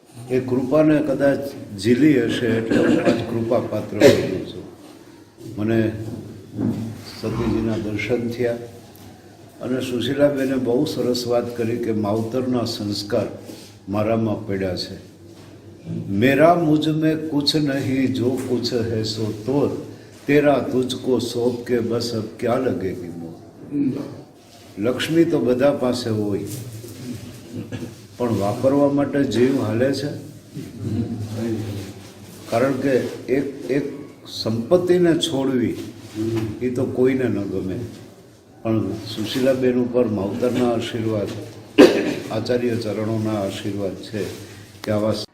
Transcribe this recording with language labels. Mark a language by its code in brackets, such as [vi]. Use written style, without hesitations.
[gu] એ કૃપાને કદાચ ઝીલી હશે એટલે હું આજ કૃપા પાત્ર બન્યો છું. મને સતીજીના દર્શન થયા અને સુશીલાબેને બહુ સરસ વાત કરી કે માવતરના સંસ્કાર મારામાં પડ્યા છે. [hi] મેરા મુझ में कुछ नहीं, जो कुछ है सो तो तेरा तुझको सौंप के बस अब क्या लगेगी मोह. [gu] લક્ષ્મી તો બધા પાસે હોય, પણ વાપરવા માટે જીવ હાલે છે. કારણ કે એક સંપત્તિને છોડવી એ તો કોઈને ન ગમે, પણ સુશીલાબેન ઉપર માવતરના આશીર્વાદ, આચાર્ય ચરણોના આશીર્વાદ છે કે આવા